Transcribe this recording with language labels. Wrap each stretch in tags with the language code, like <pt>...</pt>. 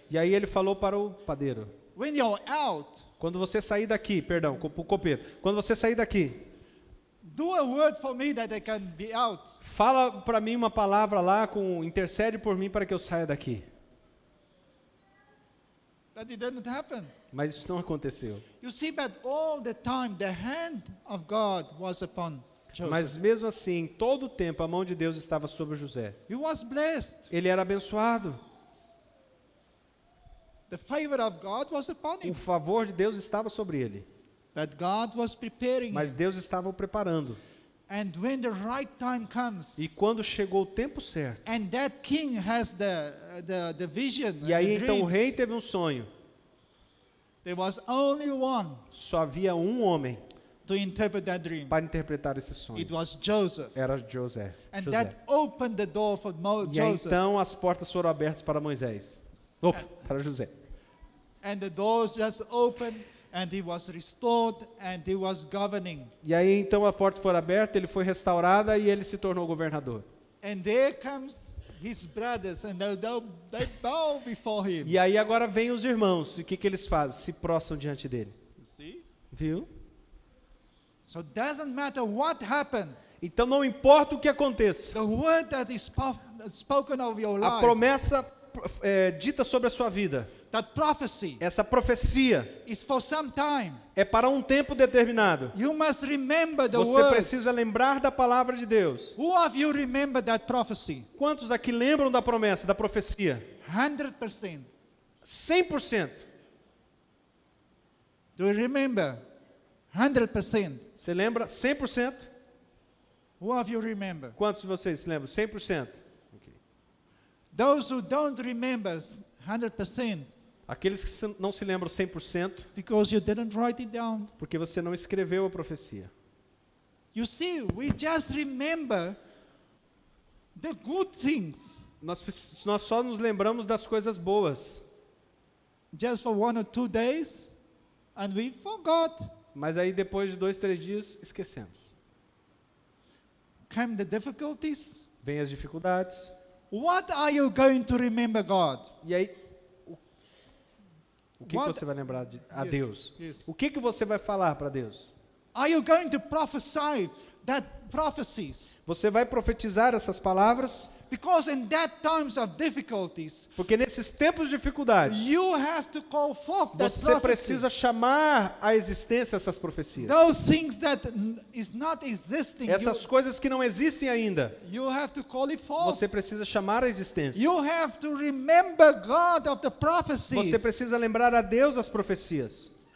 <pt>E aí ele falou para o padeiro.</pt> <en>when you're out,</en> <pt>Quando você sair daqui, perdão, o copeiro. Quando você sair daqui,</pt> <en>do a word for me that I can be out.</en> <pt>fala para mim uma palavra lá, intercede por mim para que eu saia daqui.</pt> <en>But it didn't happen.</en> <pt>Mas isso não aconteceu.</pt> <en>You see, but all the time the hand of God was upon Joseph.</en> <pt>Mas mesmo assim, todo o tempo a mão de Deus estava sobre José.</pt> <en>He was blessed.</en> <pt>Ele era abençoado.</pt> <en>The favor of God was upon</en> <pt>O</pt> <en>him.</en> <pt>favor de Deus estava sobre ele.</pt> <en>But God was preparing</en> <pt>Mas</pt> <en>him.</en> <pt>Deus estava o preparando.</pt> <en>And when the right time comes,</en> <pt>E quando chegou o tempo certo,</pt> <en>and that king has the vision,</en> <pt>e aí</pt> <en>and the</en> <pt>então o rei</pt> <en>dreams,</en> <pt>teve um sonho.</pt> <en>there was only one</en> <pt>Só havia um homem</pt> <en>to interpret that dream.</en> <pt>para interpretar esse sonho.</pt> <en>It was Joseph.</en> <pt>Era José.</pt> <en>And</en> <pt>José.</pt> <en>that opened the door for</en> <pt>E aí,</pt> <en>Joseph.</en> <pt>então as portas foram abertas para Moisés. Opa, para José.</pt> <en>And the doors just opened, and he was restored, and he was governing.</en> <pt>E aí então a porta foi aberta, ele foi restaurada e ele se tornou governador.</pt> <en>And there comes his brothers, and they bow before him.</en> <pt>E aí agora vem os irmãos, e o que eles fazem? Se prostram diante dele.</pt> <en>You see?</en> <pt>Viu?</pt> <en>So it doesn't matter what happened.</en> <pt>Então não importa o que aconteça.</pt> <en>The word that is spoken of your</en> <pt>A</pt> <en>life,</en> <pt>promessa dita sobre a sua vida,</pt> <en>that prophecy,</en> <pt>essa profecia,</pt> <en>is for some time.</en> <pt>é para um tempo determinado.</pt> <en>You must remember the</en> <pt>Você</pt> <en>word.</en> <pt>precisa lembrar da palavra de Deus.</pt> <en>Who of you remember that prophecy?</en> <pt>Quantos aqui lembram da promessa, da profecia?</pt> <en>100%.</en> <pt>100%.</pt> <en>Do you remember? 100%.</en> <pt>Você lembra? 100%?</pt> <en>Who of you remember?</en> <pt>Quantos de vocês se lembram?</pt> <en>100%. Ok. Those who don't remember 100%,</en> <pt>Aqueles que não se lembram 100%,</pt> <en>because you didn't write it down.</en> <pt>porque você não escreveu a profecia.</pt> <en>You see, we just remember the good things.</en> <pt>Nós só nos lembramos das coisas boas.</pt> <en>Just for 1 or 2 days, and we forgot.</en> <pt>Mas aí depois de 2, 3 dias, esquecemos.</pt> <en>Come the difficulties.</en> <pt>Vêm as dificuldades.</pt> <en>What are you going to remember God?</en> <pt>E aí, O que</pt> <en>What-</en> <pt>você vai lembrar a</pt> <en>Yes,</en> <pt>Deus?</pt> <en>yes.</en> <pt>O que você vai falar para Deus?</pt> <en>Are you going to prophesy that prophecies?</en> <pt>Você vai profetizar essas palavras?</pt> <en>Because in that times of difficulties,</en> <pt>Porque nesses tempos de dificuldade,</pt> <en>you have to call forth that</en> <pt>você</pt> <en>prophecy.</en> <pt>precisa chamar à existência essas profecias.</pt> <en>Those things that is not existing,</en> <pt>Essas coisas que não existem ainda,</pt> <en>you have to call it forth.</en> <pt>você precisa chamar à existência.</pt> <en>You have to remember God of the prophecies.</en> <pt>Você precisa lembrar a Deus as profecias.</pt>